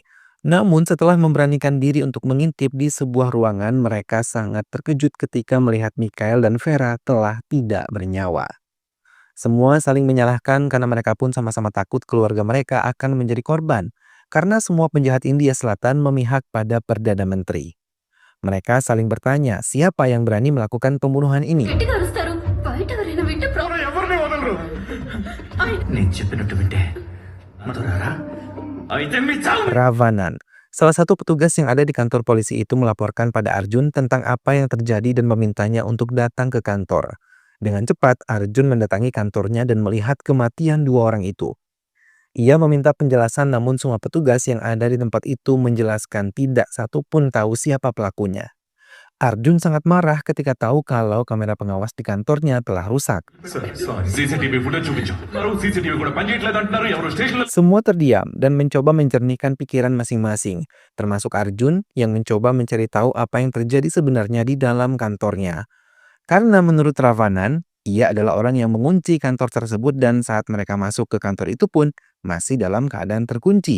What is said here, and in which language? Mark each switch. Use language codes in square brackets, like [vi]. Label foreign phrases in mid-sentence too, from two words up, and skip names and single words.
[id] Namun setelah memberanikan diri untuk mengintip di sebuah ruangan, mereka sangat terkejut ketika melihat Mikael dan Vera telah tidak bernyawa. Semua saling menyalahkan karena mereka pun sama-sama takut keluarga mereka akan menjadi korban. Karena semua penjahat India Selatan memihak pada Perdana Menteri. Mereka saling bertanya siapa yang berani melakukan pembunuhan ini. [te] గట్టిగా అరుస్తారు బయట ఎవరైనా వింటే ఎవరిని వదలరు నేను చెప్పినట్టు వింటే మధురారా అయితే మీ చావు [id] Ravanan. Salah satu petugas yang ada di kantor polisi itu melaporkan pada Arjun tentang apa yang terjadi dan memintanya untuk datang ke kantor. Dengan cepat, Arjun mendatangi kantornya dan melihat kematian 2 orang itu. Ia meminta penjelasan namun semua petugas yang ada di tempat itu menjelaskan tidak satu pun tahu siapa pelakunya. Arjun sangat marah ketika tahu kalau kamera pengawas di kantornya telah rusak. [en] CCTV footage [te] చూపించు సీసీటీవీ కూడా పనిచేయట్లేదు అంటున్నారు ఎవరు స్టేషన్ [id] Semua terdiam dan mencoba mencernihkan pikiran masing-masing, termasuk Arjun yang mencoba mencari tahu apa yang terjadi sebenarnya di dalam kantornya. Karena menurut Ravanan, ia adalah orang yang mengunci kantor tersebut dan saat mereka masuk ke kantor itu pun masih dalam keadaan terkunci.